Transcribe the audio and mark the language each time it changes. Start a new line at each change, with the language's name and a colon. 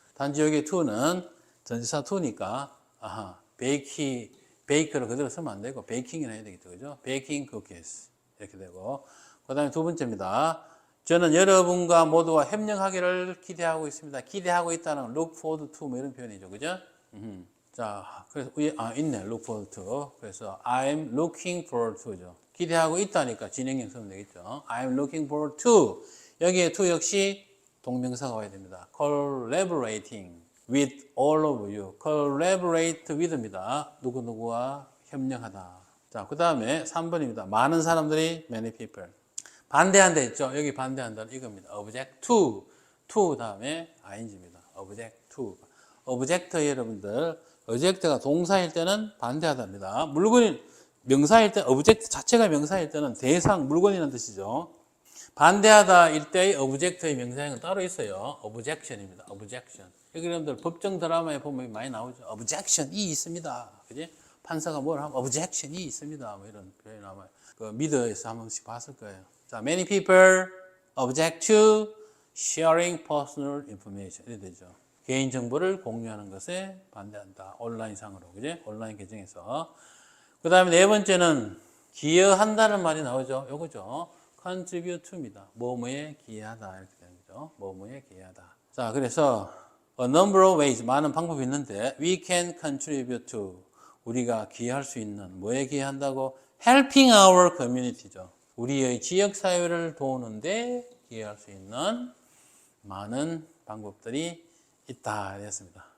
Korean: 단지 여기 to는 전치사 to니까, 베이크를 그대로 쓰면 안 되고, 베이킹이라 해야 되겠죠. 그죠? 베이킹 쿠키스. 이렇게 되고. 그 다음에 두 번째입니다. 저는 여러분과 모두와 협력하기를 기대하고 있습니다. 기대하고 있다는
English: look forward to
Korean: 뭐 이런 표현이죠. 그죠? 자, 그래서 있네.
English: look forward to.
Korean: 그래서
English: I'm looking forward to죠.
Korean: 기대하고 있다니까 진행형 쓰면 되겠죠.
English: I'm looking forward to.
Korean: 여기에 to 역시 동명사가 와야 됩니다.
English: collaborating with all of you. collaborate with입니다.
Korean: 누구누구와 협력하다. 자, 그 다음에 3번입니다. 많은 사람들이
English: many people.
Korean: 반대한다 했죠. 여기 반대한다는 이겁니다.
English: object to
Korean: 다음에
English: ing입니다. object to.
Korean: object 여러분들 object가 동사일 때는 반대하답니다. 명사일 때 object 자체가 명사일 때는 대상 물건이라는 뜻이죠. 반대하다일 때의 object의 명사형은 따로 있어요. objection입니다.
English: objection.
Korean: 여러분들 법정 드라마에 보면 많이 나오죠. objection이 있습니다. 그지? 판사가 뭘 하면 objection이 있습니다. 뭐 이런 표현이 나와요. 그 미드에서 한 번씩 봤을 거예요.
English: 자, many people object to sharing personal information.
Korean: 이렇게 되죠. 개인정보를 공유하는 것에 반대한다. 온라인상으로. 그지? 온라인 계정에서. 그 다음에 네 번째는 기여한다는 말이 나오죠. 요거죠.
English: contribute to입니다.
Korean: 뭐뭐에 기여하다. 이렇게 되는 거죠. 뭐뭐에 기여하다.
English: 자, 그래서 a number of ways.
Korean: 많은 방법이 있는데
English: we can contribute to.
Korean: 우리가 기여할 수 있는 뭐에 기여한다고?
English: helping our community죠.
Korean: 우리의 지역 사회를 도우는데 기여할 수 있는 많은 방법들이 있다 했습니다.